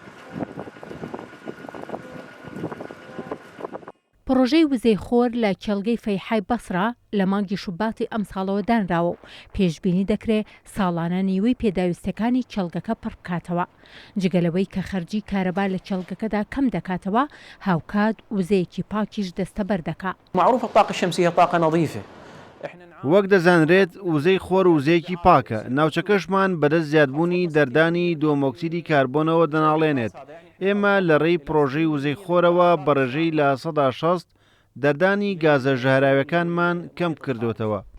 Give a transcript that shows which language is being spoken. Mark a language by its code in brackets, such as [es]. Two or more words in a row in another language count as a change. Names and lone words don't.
[ckb] پرۆژەی وزەی خۆر لە کێڵگەی فەیحای بەسڕە لە مانگی شوباتی ئەم ساڵەوە دانراوە و پێشبینی دەکرێت ساڵانە نیوەی پێداویستەکانی کێڵگەکە پڕ بکاتەوە. جگەلەوەی کە خەرجی کارەبا لە کێڵگەکەدا کەم دەکاتەوە، هاوکات وزەیەکی پاکیش دەستەبەر دەکات. [ar] معروف الطاقة الشمسية طاقة نظيفة. [ckb] وەک دەزانرێت وزەی خۆر وزەیەکی پاکە. ناوچەکەشمان بەدەست زیادبوونی دەردانی دۆمۆکسیدی کاربۆنەوە دەناڵێنێت. ئێمە لە ڕێی پرۆژەی وزەی خۆرەوە بەڕێژەی لە 160 دەردانی گازە ژەهراویەکانمان کەم کردوتەوە.